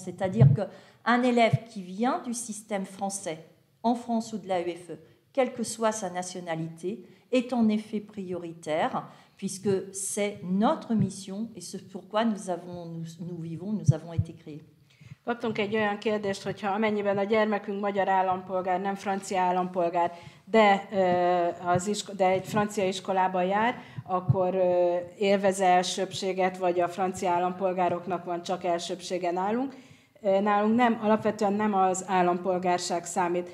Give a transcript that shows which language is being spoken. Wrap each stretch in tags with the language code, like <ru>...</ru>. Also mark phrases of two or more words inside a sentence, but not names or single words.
<fr>C'est-à-dire qu'un élève qui vient du système français, en France ou de l'AEFE, quelle que soit sa nationalité, est en effet prioritaire, puisque c'est notre mission et c'est pourquoi nous avons été créés.</fr> <hu>Kaptunk egy olyan kérdést, hogyha amennyiben a gyermekünk magyar állampolgár, nem francia állampolgár, de egy francia iskolában jár, akkor élvez elsőbbséget, vagy a francia állampolgároknak van csak elsőbbsége nálunk. Nálunk nem, alapvetően nem az állampolgárság számít.</hu>